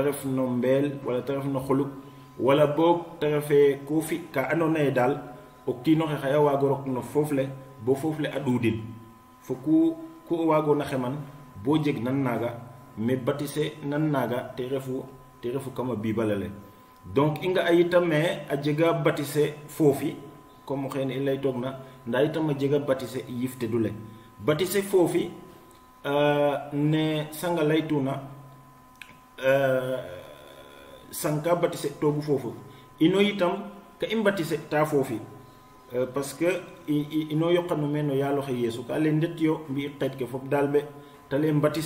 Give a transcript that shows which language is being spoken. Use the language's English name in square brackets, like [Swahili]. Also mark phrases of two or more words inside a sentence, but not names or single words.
[Noon] ref no mbeel wala te ref no xoluk wala boog te refe ko fi ka andoona ye daal o kiinoxe xaya waago rok no foof le bo foof le a ɗuudin fo ku o waagoona xeman bo jeg nan naaga [French] mais baptiser [Noon] nan naaga te refu kama bibala le donc i nga a yitam me a jega baptiser foofi comme o xeene i lay toog na nda itam a jega baptiser yifte du le baptiser foofi ne sanga laytuna sanka baptiser toogu foofu ino itam ka i baptiser ta foofi [French] parce que [Noon] ino yoqanu me no yaaloxe yeesu ka le ndet yo mbi xeet ke fop daal be te le baptiser